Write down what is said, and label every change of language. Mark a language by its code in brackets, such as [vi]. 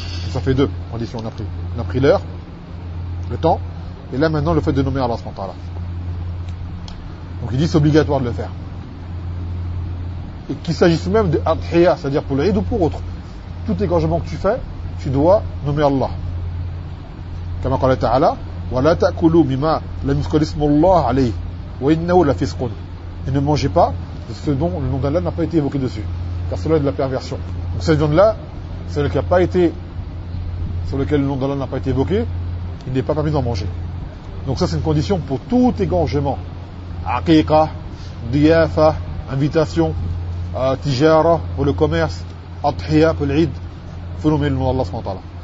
[fr] Ça fait 2 conditions, on a pris l'heure, le temps, et là maintenant le fait de nommer Allah. Donc il dit c'est obligatoire de le faire. Et qu'il s'agisse même de Adhiya, c'est-à-dire pour l'Aïd ou pour autre. tout égorgement que tu fais, tu dois nommer Allah. [ar] Comme Allah Ta'ala, وَلَا تَأْكُلُوا مِمَا لَمْ يُذْكَرِ اسْمُ اللَّهِ عَلَيْهِ وَإِنَّهُ لَفِسْقٌ. [fr] Et ne mangez pas de ce dont le nom d'Allah n'a pas été évoqué dessus. Car cela est de la perversion. Donc cette viande-là, celle qui n'a pas été, sur laquelle le nom d'Allah n'a pas été évoqué, il n'est pas permis d'en manger. Donc ça, c'est une condition pour tout égorgement. Aqiqa, diyafa, invitation, tijara, pour le commerce, adhiya, pour l'id, faut nommer le nom d'Allah subhanahu wa ta'ala.